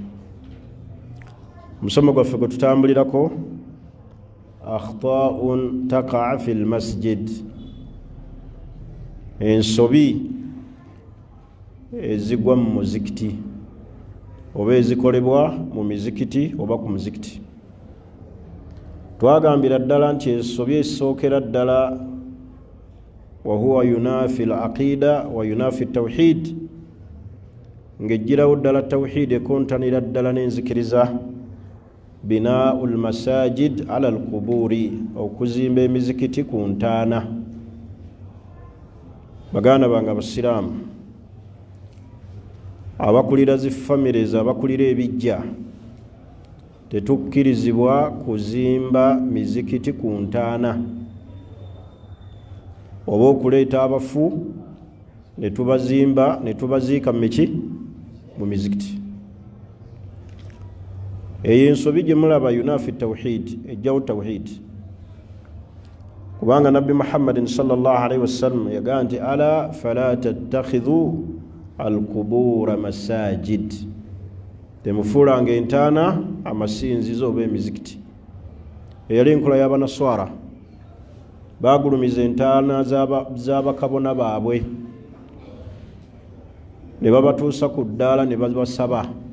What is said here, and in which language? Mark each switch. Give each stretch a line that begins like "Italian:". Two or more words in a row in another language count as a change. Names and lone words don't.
Ganda: Omusomo gwaffe gwe tutambulirako,
Arabic: أخطاء تقع في المسجد,
Ganda: ensobi ezigwa mu muzikiti oba ezikolebwa mu mizikiti oba ku muzikiti. Twagambira ddala nti ensobi esookera ddala
Arabic: وهو ينافي العقيدة وينافي التوحيد,
Ganda: ng'ejjirawo ddala tawhid, ekontanira ddala n'enzikiriza.
Arabic: بناء المساجد على القبور,
Ganda: okuzimba emizikiti ku ntaana. Baganda bange abasiraamu, abakulira zi families, abakulira ebijja, tetukkirizibwa kuzimba mizikiti ku ntaana oba okuleeta abafu ne tubazimba ne tubaziika mu mizikiti. Eyo ensobi gye mulaba
Arabic: ينافي توحيد,
Ganda: ejjawo tawhid. Kubanga Nabbi Muhammadin
Arabic: صلى الله عليه وسلم
Ganda: yagamba nti
Arabic: ألا فلا تتخذوا القبور مساجد,
Ganda: temufuulanga entaana amasinzizo oba emizikiti. Eyali enkola y'abanaswara, baagulumiza entaana z'abakabona baabwe ne babatuusa ku ddaala ne babasaba.